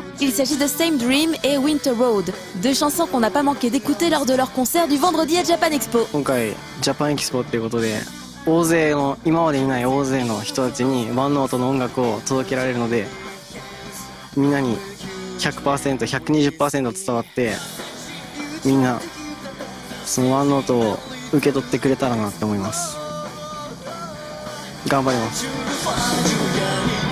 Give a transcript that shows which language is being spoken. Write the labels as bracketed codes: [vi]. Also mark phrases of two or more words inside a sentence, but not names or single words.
[fr] Il s'agit de Same Dream et Winter Road, 2 chansons qu'on n'a pas manqué d'écouter lors de leur concert du vendredi à Japan Expo. [ja] 今回ジャパンエキスポっていうことで、今までにない大勢の人たちにワンノートの音楽を届けられるので、みんなに 100%、120% 伝わって、みんなそのワンノートを受け取ってくれたらなって思います。頑張ります。